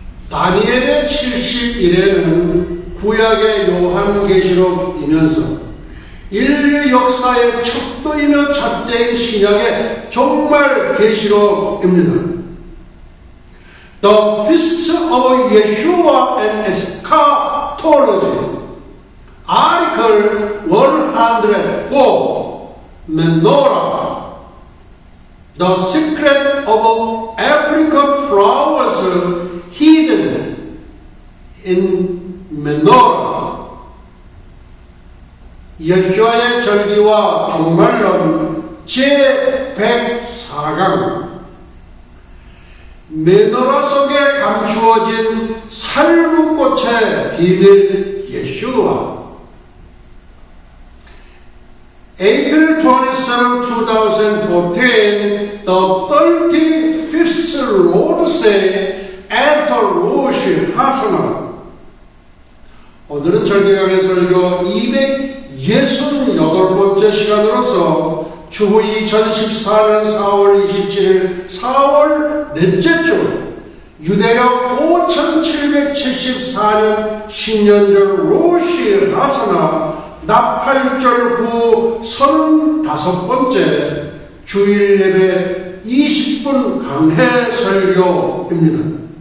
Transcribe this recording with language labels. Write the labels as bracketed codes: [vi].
[ko] 다니엘의 70일에는 구약의 요한계시록이면서 인류 역사의 척도이며 잣대인 신약의 종말 계시록입니다. [en] The Feast of Yeshua and Eschatology Article 104 Menorah The secret of apricot flowers hidden in Menorah [ko] 여호와의 절기와 종말론 제104강 메노라 속에 감추어진 살구꽃의 비밀 예수와 [en] April 27, 2014, the 35th Lord's Day after Rosh Hashanah. [ko] 오늘은 절기강의 설교 68번째 시간으로서 주후 2014년 4월 27일 4월 넷째 주 유대력 5774년 신년절 로시 하사나 나팔절 후 35번째 주일 예배 20분 강해 설교입니다.